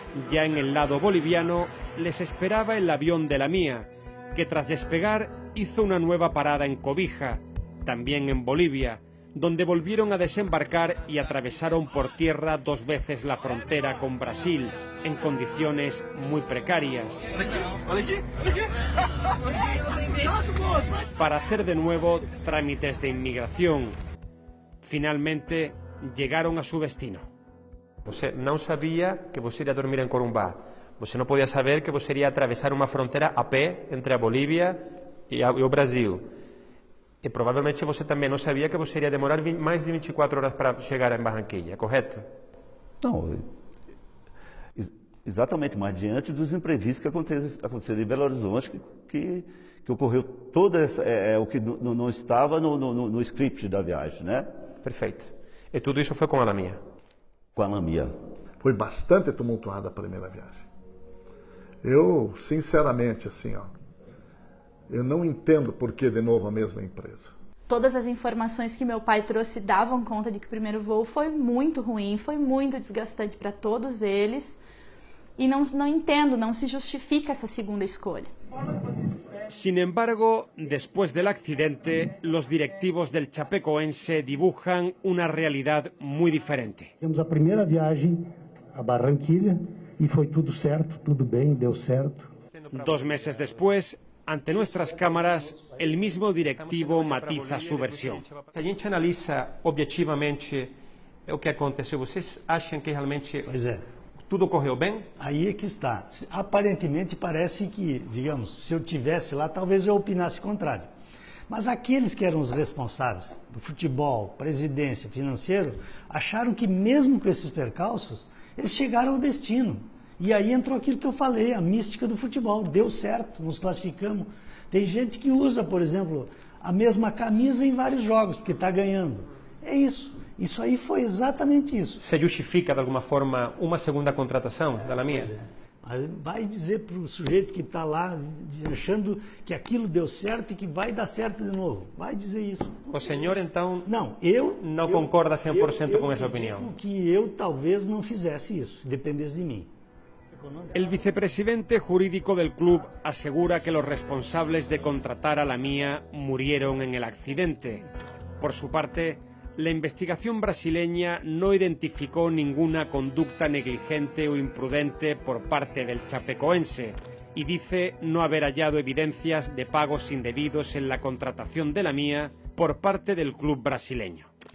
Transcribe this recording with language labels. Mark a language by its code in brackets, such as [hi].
[es] Ya en el lado boliviano les esperaba el avión de La Mía, que tras despegar hizo una nueva parada en Cobija, también en Bolivia, donde volvieron a desembarcar y atravesaron por tierra 2 veces la frontera con Brasil, en condiciones muy precarias, para hacer de nuevo trámites de inmigración. Finalmente llegaron a su destino. [pt] Você não sabia que você iria dormir em Corumbá. Você não podia saber que você iria atravessar uma fronteira a pé entre a Bolívia e o Brasil. E provavelmente você também não sabia que você iria demorar mais de 24 horas para chegar em Barranquilla, correto? Não, Exatamente, mas diante dos imprevistos que aconteceram em Belo Horizonte, que ocorreu todo o que não estava no script da viagem, né? Perfeito. E tudo isso foi com a Lamia? Com a Lamia. Foi bastante tumultuada a primeira viagem. Eu, sinceramente, assim, ó, eu não entendo por que de novo a mesma empresa. Todas as informações que meu pai trouxe davam conta de que o primeiro voo foi muito ruim, foi muito desgastante para todos eles. Y no entiendo, no se justifica esa segunda escolha. [es] Sin embargo, después del accidente, los directivos del Chapecoense dibujan una realidad muy diferente. [pt] Temos a primeira viagem a Barranquilla e foi tudo certo, tudo bem, deu certo. [es] 2 meses después, ante nuestras cámaras, el mismo directivo matiza su versión. [pt] Si a gente analisa objetivamente o que aconteceu, vocês acham que realmente tudo ocorreu bem? Aí é que está. Aparentemente parece que, digamos, se eu tivesse lá, talvez eu opinasse o contrário. Mas aqueles que eram os responsáveis do futebol, presidência, financeiro, acharam que mesmo com esses percalços, eles chegaram ao destino. E aí entrou aquilo que eu falei, a mística do futebol. Deu certo, nos classificamos. Tem gente que usa, por exemplo, a mesma camisa em vários jogos, porque está ganhando. É isso. Isso aí foi exatamente isso. Se justifica, de alguma forma, uma segunda contratação da Lamia? Vai dizer para o sujeito que está lá achando que aquilo deu certo e que vai dar certo de novo. Vai dizer isso. O senhor, então, não concorda 100% com essa opinião? Que eu talvez não fizesse isso, se dependesse de mim. [es] El vicepresidente jurídico del club asegura que los responsables de contratar a Lamia murieron en el accidente. Por su parte, la investigación brasileña no identificó ninguna conducta negligente o imprudente por parte del chapecoense y dice no haber hallado evidencias de pagos indebidos en la contratación de Lamia por parte del club brasileño.